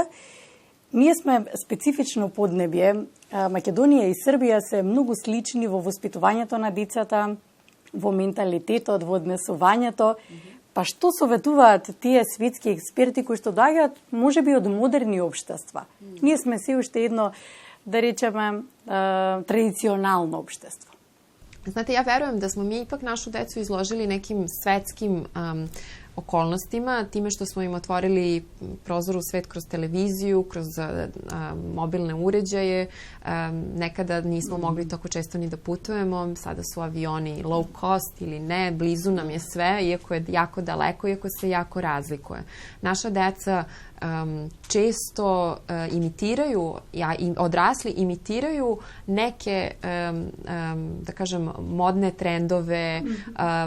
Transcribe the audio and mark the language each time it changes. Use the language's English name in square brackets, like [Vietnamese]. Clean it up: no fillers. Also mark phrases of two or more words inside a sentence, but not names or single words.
[Macedonian] Ние сме специфично поднебје. Македонија и Србија се многу слични во воспитувањето на децата, во менталитетот, во однесувањето. Па што советуваат тие светски експерти кои што доаѓаат можеби од модерни општества? Ние сме се уште едно, да речеме, традиционално општество. [Serbian] Znate, ja verujem da smo mi ipak našu decu izložili nekim svetskim okolnostima, time što smo im otvorili prozor u svet kroz televiziju, kroz mobilne uređaje. Nekada nismo mogli tako često ni da putujemo, sada su avioni [English] low cost [Serbian] ili ne, blizu nam je sve, iako je jako daleko, iako se jako razlikuje. Naša deca često imitiraju, odrasli imitiraju neke, da kažem, modne trendove, trendove ponašanja.